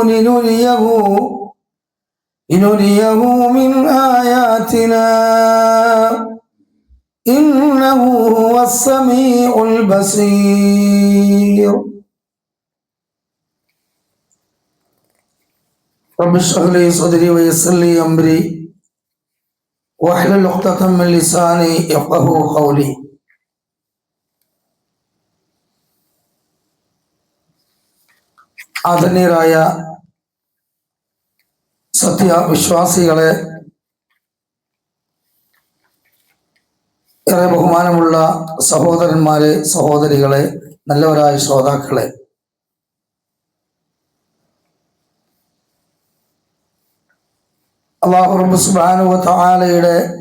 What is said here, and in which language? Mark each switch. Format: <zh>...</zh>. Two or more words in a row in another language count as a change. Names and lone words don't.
<ar>لنريه من آياتنا إنه هو السميع البصير. رب اشرح لي صدري ويسر لي أمري واحلل عقدة من لساني يفقهوا قولي.</ar> <ml>ആദരണീയരായ സത്യവിശ്വാസികളെ, ഏറെ ബഹുമാനമുള്ള സഹോദരന്മാരെ, സഹോദരികളെ, നല്ലവരായ ശ്രോതാക്കളെ, അല്ലാഹു റബ്ബ്</ml> <ar>سبحانه وتعالى</ar>